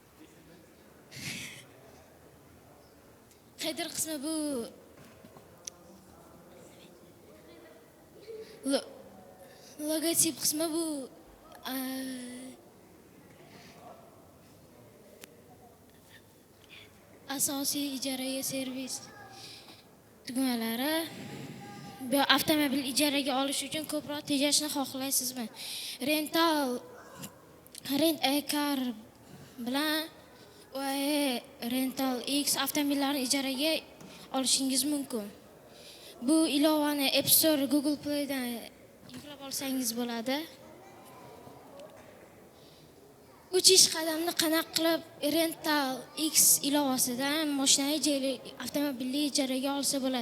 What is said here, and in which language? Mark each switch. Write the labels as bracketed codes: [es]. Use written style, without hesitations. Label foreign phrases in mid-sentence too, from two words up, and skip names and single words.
[uz] Header qismi bu logotip qismi bu asosiy ijaraga servis tugmalari. Bu avtomobil ijaraga olish uchun ko'proq tejashni xohlaysizmi? [en] Rent a car [uz] bilan Rental X avtomobillarni ijaraga olishingiz mumkin. Bu ilovani App Store, Google Play dan yuklab olsangiz bo'ladi. 3 qadamni qanaqa qilib Rental X ilovasidan mashinani avtomobilni ijaraga olsa bo'ladi.